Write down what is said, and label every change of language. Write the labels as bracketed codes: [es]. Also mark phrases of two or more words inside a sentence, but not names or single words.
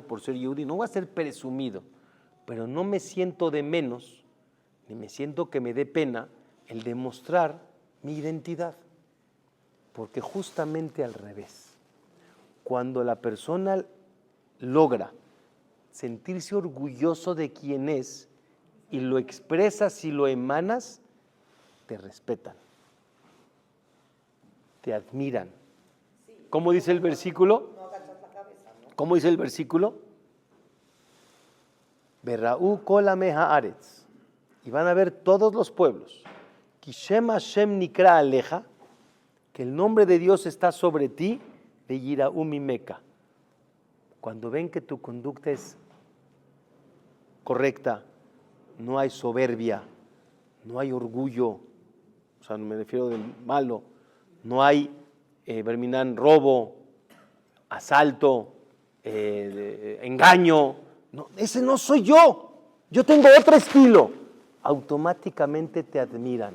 [es] por ser yehudí, no voy a ser presumido, pero no me siento de menos, ni me siento que me dé pena el demostrar mi identidad, porque justamente al revés, cuando la persona logra sentirse orgulloso de quién es y lo expresas y lo emanas, te respetan, te admiran. ¿Cómo dice el versículo? ¿Cómo dice el versículo? [he] וראו כל עמי הארץ, [es] y van a ver todos los pueblos, [he] כי שם השם נקרא עליך, [es] que el nombre de Dios está sobre ti, [he] ויראו ממך. [es] Cuando ven que tu conducta es correcta, no hay soberbia, no hay orgullo, o sea, no me refiero del malo, no hay robo, asalto, engaño, no, ese no soy yo tengo otro estilo, automáticamente te admiran.